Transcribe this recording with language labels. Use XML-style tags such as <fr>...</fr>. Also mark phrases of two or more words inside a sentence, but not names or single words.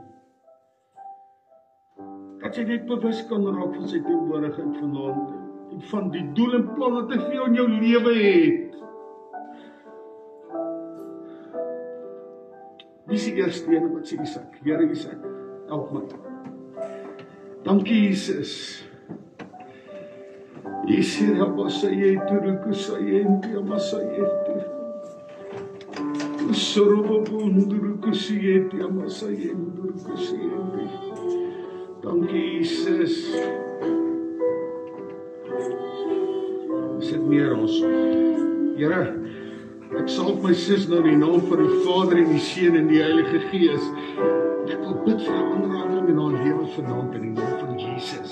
<af>Dat jy net bewus kan raak van sy teenwoordigheid vanaand en van die doel en plan wat hy vir jou in jou lewe het. Wie is die eerste een wat sê Isak? Here Isak, help my. Dankie Jesus. Yesu rabasayetu rukusayenti amasayetu. Sorobobundu rukusayenti amasayendu rukusayenti. Dankie Jesus. Sit neer ons. Here, ek salf my sis nou in die naam van die Vader en die Seun en die Heilige Gees. Ek wil bid vir 'n aanraking in haar lewe vanaand in die naam van Jesus.</af>